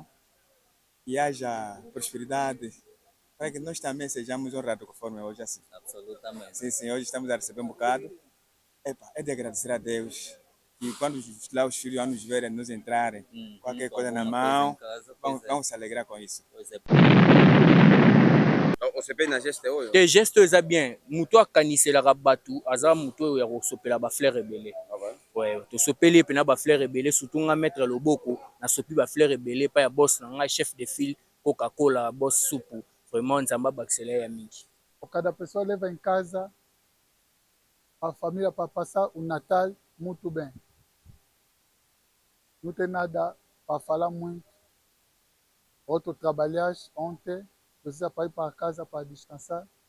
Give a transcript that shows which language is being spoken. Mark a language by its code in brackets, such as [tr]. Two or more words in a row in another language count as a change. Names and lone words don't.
[pt] E haja prosperidade para que nós também sejamos honrados conforme hoje assim. Absolutamente. Sim, sim, hoje estamos a receber um bocado. É de agradecer a Deus. E quando lá os filhos vão nos verem, nos entrarem, qualquer coisa na mão, vamos se alegrar com isso. Pois é. [fr] On se paye [ln] na geste oyo. te geste eza bien moto akaniselaka bato aza moto oyo ya kosopela bafleur ebele tosopeli mpena bafleur ebele surtout nga maître loboko nasopi bafleur ebele epai ya bos na ngai [fr] chef de file [ln] coca-cola bos supu vraiment nzambe abakisela ya mingi. [pt] Cada pessoa leva em casa a família para passar o Natal muito bem. Não tem nada para falar muito. Outro trabalhar ontem, precisa para ir para casa para descansar.